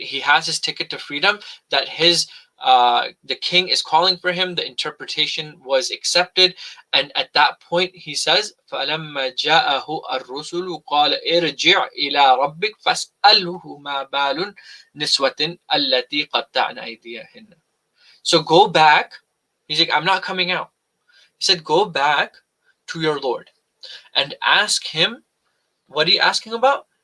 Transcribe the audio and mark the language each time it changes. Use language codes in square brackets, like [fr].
[en] He has his ticket to freedom, that the king is calling for him. The interpretation was accepted, and at that point he says, [ar] فَلَمَّا جَاءَهُ الرُّسُلُ قَالَ ارْجِعْ إِلَى رَبِّكَ فَاسْأَلْهُ مَا بَالُ النِّسْوَةِ الَّتِي قَطَّعْنَ أَيْدِيَهُنَّ. [en] So go back. He's like, "I'm not coming out." He said, "Go back to your Lord and ask him." What are you asking about?